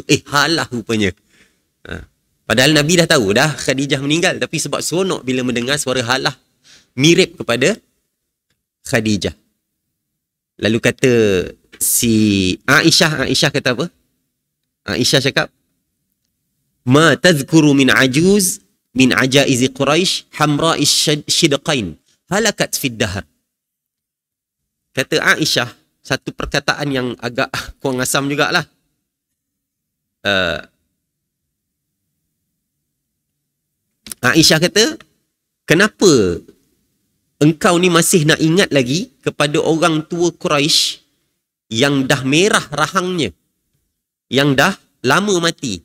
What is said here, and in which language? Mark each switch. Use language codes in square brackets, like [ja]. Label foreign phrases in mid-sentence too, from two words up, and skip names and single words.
[ms] Halah rupanya. Padahal Nabi dah tahu dah Khadijah meninggal. Tapi sebab seronok bila mendengar suara Halah mirip kepada Khadijah. Lalu kata si Aisyah kata apa? Aisyah cakap, [ar] ما تذكر من عجوز من عجائز قريش حمراء الشدقين هلكت في الدهر. [ms] Kata Aisyah satu perkataan yang agak kurang asam jugalah. Aisyah kata, kenapa engkau ni masih nak ingat lagi kepada orang tua Quraisy yang dah merah rahangnya, yang dah lama mati?